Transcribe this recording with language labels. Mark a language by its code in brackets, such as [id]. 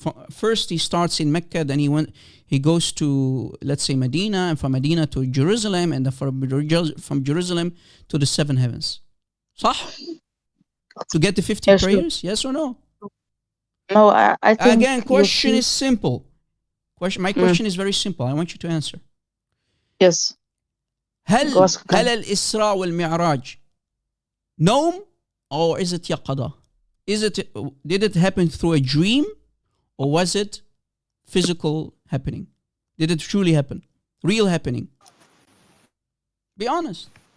[en] First he starts in Mecca, then he goes to, let's say, Medina, and from Medina to Jerusalem, and then from Jerusalem to the 7 heavens. Sah? To get the 50 prayers? Sure. Yes or no? No, I think... Again, question is simple. My question is very simple. I want you to answer. Yes. [ar] هل الإسراء والمعراج نوم [en] or is it [ar] يقظة? [en] Did it happen through a dream or was it physical happening? Did it truly happen? Real happening? Be honest.